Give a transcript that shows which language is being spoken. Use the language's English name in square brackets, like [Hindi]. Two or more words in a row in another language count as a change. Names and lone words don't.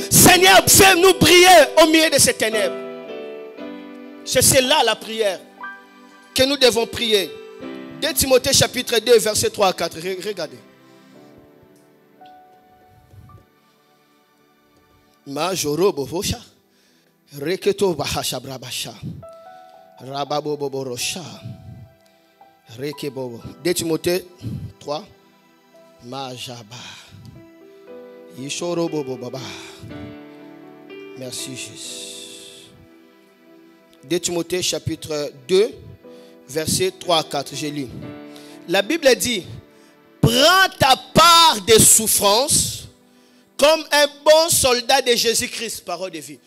[French] Seigneur, fais-nous briller au milieu de ces ténèbres. C'est cela la prière que nous devons prier. 2 Timothée chapitre 2 verset 3 à 4. Regardez. Majoro bobosha. Reketo bahasha brabasha. Rababo boborosha. Rekebobo. 2 Timothée 3. Majaba. Yishoro bobo baba. Merci Jésus. 2 Timothée chapitre 2, versets 3 à 4. Je lis. La Bible dit, prends ta part de souffrance comme un bon soldat de Jésus-Christ, parole de vie.